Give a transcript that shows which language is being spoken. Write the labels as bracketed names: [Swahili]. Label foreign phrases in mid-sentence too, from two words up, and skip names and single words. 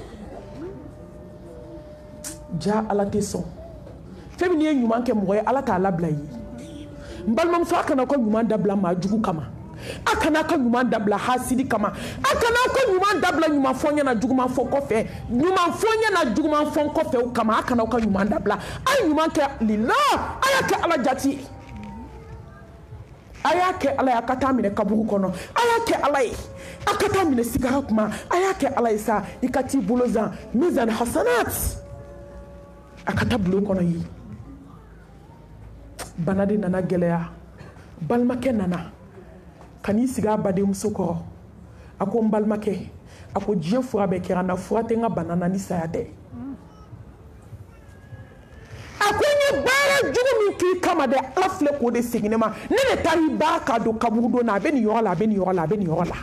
[Bambara] ja ala tɛ sɔn fɛn min ye ɲuman kɛ mɔgɔ ye ala t'a labila i ye n balimamuso a kana ka ɲuman dabila maa jugu kama a kana ka ɲuman dabila hasidi kama a kana ka ɲuman dabila ɲuman fɔ ɲɛna juguman fɔ kɔfɛ ɲuman fɔ ɲɛna juguman fɔ kɔfɛ o kama a kana ka ɲuman dabila a ye ɲuman kɛ lila a y'a kɛ ala jati ye a y'a kɛ ala ye a ka taa minɛ kaburu kɔnɔ a y'a kɛ ala ye a ka taa minɛ sigara kuma a y'a kɛ ala ye sa i ka t'i bolo zan [Arabic] ميزان حسنات [Bambara] a ka taa bulon kɔnɔ ye bana de nana gɛlɛya balimakɛ nana ka n'i sigi a badenmuso kɔrɔ a ko n balimakɛ a ko diɲɛ fura bɛɛ kɛra n na fura tɛ n ka bana na ni saya tɛ a ko n ye baara jugu min k'i kama dɛ ala filɛ k'o de segin ne ma ne de taara i ba k'a don kaburu don na a bɛ nin yɔrɔ la a bɛ nin yɔrɔ la a bɛ nin yɔrɔ la